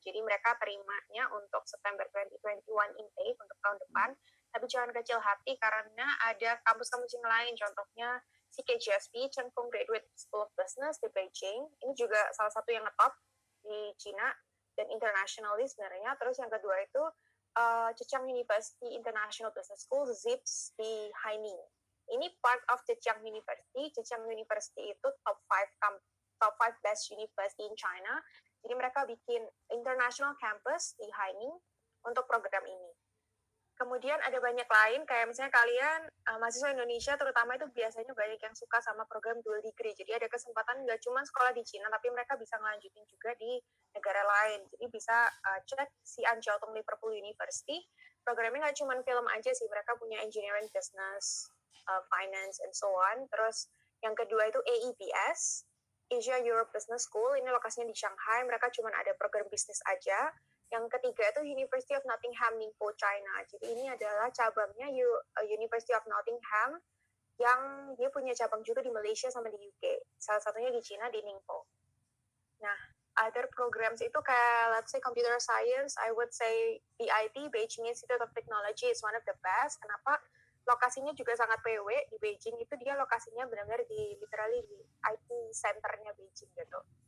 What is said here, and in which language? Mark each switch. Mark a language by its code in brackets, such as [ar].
[id] Jadi mereka terimanya untuk September 2021 intake untuk tahun depan. Tapi jangan kecil hati karena ada kampus-kampus yang lain. Contohnya CKGSB, Cheng Kung Graduate School of Business di Beijing. Ini juga salah satu yang ngetop di Cina dan internationally sebenarnya. Terus yang kedua itu Zhejiang University International Business School, ZIPS di Haining. Ini [en] part of Zhejiang University. Zhejiang University [id] itu [en] top 5 best university in China. [id] Jadi mereka bikin international campus di Haining untuk program ini. Kemudian ada banyak lain, kayak misalnya kalian, mahasiswa Indonesia terutama itu biasanya banyak yang suka sama program dual degree. Jadi ada kesempatan nggak cuma sekolah di Cina, tapi mereka bisa ngelanjutin juga di negara lain. Jadi bisa cek si Anjiao Tong Liverpool University. Programnya nggak cuma film aja sih, mereka punya engineering, business, finance, [en] and so on. [id] Terus yang kedua itu AEBS, Asia Europe Business School. Ini lokasinya di Shanghai, mereka cuma ada program bisnis aja. Yang ketiga itu University of Nottingham, Ningpo, China. Jadi ini adalah cabangnya University of Nottingham yang dia punya cabang juga di Malaysia sama di UK. Salah satunya di China, di Ningpo. Nah, [en] other programs [id] itu kayak, [en] let's say computer science, I would say BIT, Beijing Institute of Technology is one of the best. [id] Kenapa? Lokasinya juga sangat PW di Beijing, itu dia lokasinya benar-benar di literally di IT centernya Beijing gitu.